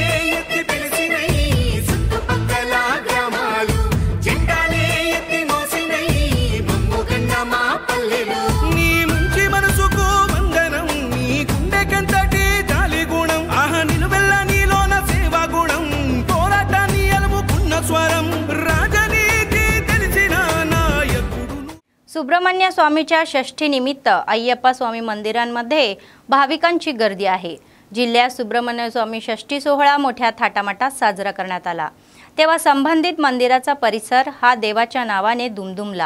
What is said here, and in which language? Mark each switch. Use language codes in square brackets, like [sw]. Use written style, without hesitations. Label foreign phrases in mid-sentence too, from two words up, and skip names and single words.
[te] ఎత్తి పిలిచినై చుట్టుపక్కల గ్రామాలు జెండాలే ఎత్తి మోసినై మమ్ముగన్న మా పల్లెలు నీ మంచి మనసుకు వందనం నీ గుండెకంతటి జాలి గుణం ఆహా నిలువెల్ల నీలోన సేవా గుణం పోరాటాన్ని అలుముకున్న స్వరం రాజనీతి తెలిసిన [mr] सुब्रमण्य स्वामीच्या षष्ठीनिमित्त अय्यप्पा स्वामी मंदिरांमध्ये भाविकांची गर्दी आहे। जिल्ह्यात सुब्रमण्य स्वामी षष्ठी सोहळा मोठ्या थाटामाटात साजरा करण्यात आला, तेव्हा संबंधित मंदिराचा परिसर हा देवाच्या नावाने दुमदुमला।